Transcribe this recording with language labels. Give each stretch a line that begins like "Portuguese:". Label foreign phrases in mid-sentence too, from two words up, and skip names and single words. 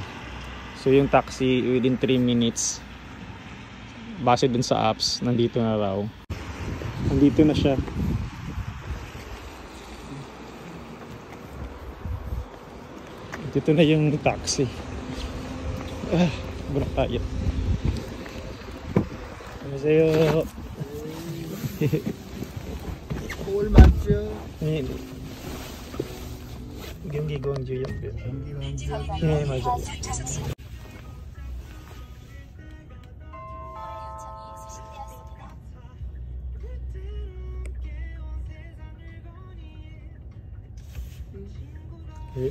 Filipino: So yung taxi
English: within 3 minutes
Filipino: base dun sa apps, nandito na raw. Nandito na siya. Dito na yung taxi. Burak tayo.
Korean: 안녕하세요. 서울 맞죠? 네. 경기 광주 옆에. 경기 광주. 네, 맞아요. 네?